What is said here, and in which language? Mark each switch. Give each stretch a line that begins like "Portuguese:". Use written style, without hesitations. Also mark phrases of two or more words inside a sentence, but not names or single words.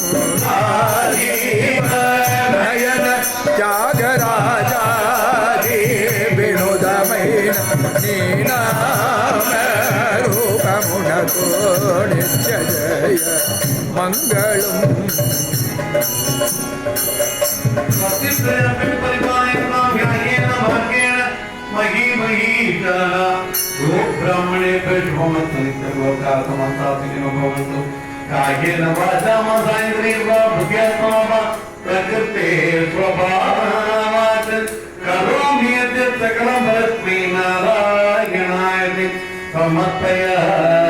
Telugu: నయన త్యాగరాజాది వినోదమైన నీనామ రూపమునకు నిత్య జయ మంగళం
Sanskrit: ब्राह्मणे कायेन वाचा प्रकृते स्वभावात् करोमि यद् सकलं परस्मै नारायणाय समर्पयामि